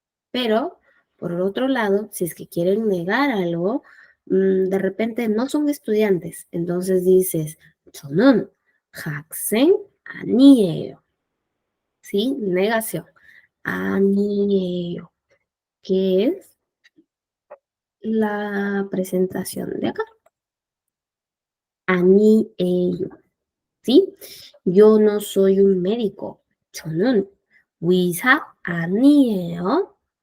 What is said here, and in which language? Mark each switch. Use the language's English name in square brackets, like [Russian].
[Spanish] Pero, por el otro lado, si es que quieren negar algo, de repente no son estudiantes. Entonces dices, [Korean] 저는 학생 아니에요. [Spanish] ¿Sí? Negación. 아니에요. Que es la presentación de acá. [Korean] 아니에요. [Spanish] ¿Sí? Yo no soy un médico. [Korean] 저는 의사 아니에요.